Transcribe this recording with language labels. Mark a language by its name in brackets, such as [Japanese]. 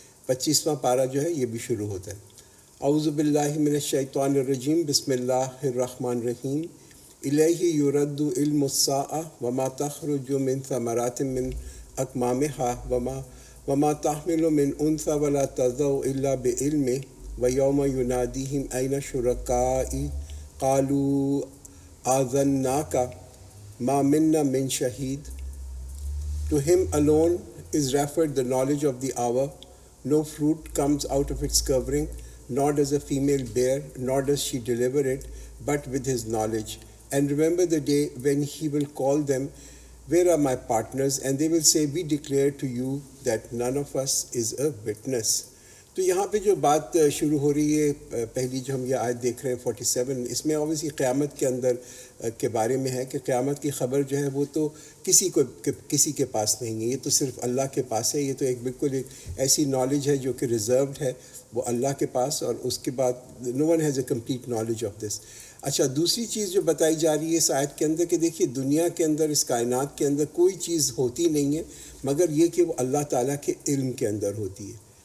[Urdu] 25واں پارہ جو ہے یہ بھی شروع ہوتا ہے۔ [Arabic] اعوذ باللہ من الشیطان الرجیم، بسم اللہ الرحمن الرحیم۔ الیہ یرد علم الساعہ وما تخرج من ثمرات من اکمامها وما تحمل من انثى ولا تضع الا بعلمه ويوم يناديهم اين شركائي قالوا آذناك ما منا من شهيد۔ [English] To him alone is referred the knowledge of the hour. No fruit comes out of its covering, nor does a female bear, nor does she deliver it, but with his knowledge. And remember the day when he will call them, where are my partners? And they will say, we declare to you that none of us is a witness. [Urdu] تو یہاں پہ جو بات شروع ہو رہی ہے، پہلی جو ہم یہ آیت دیکھ رہے ہیں 47، اس میں اوبیسلی قیامت کے اندر کے بارے میں ہے کہ قیامت کی خبر جو ہے وہ تو کسی کے پاس نہیں ہے، یہ تو صرف اللہ کے پاس ہے۔ یہ تو بالکل ایک ایسی نالج ہے جو کہ ریزروڈ ہے وہ اللہ کے پاس، اور اس کے بعد [English] No one has a complete knowledge of this. [Urdu] اچھا، دوسری چیز جو بتائی جا رہی ہے اس آیت کے اندر کہ دیکھیے دنیا کے اندر، اس کائنات کے اندر کوئی چیز ہوتی نہیں ہے مگر یہ کہ وہ اللہ تعالیٰ کے علم کے اندر ہوتی ہے۔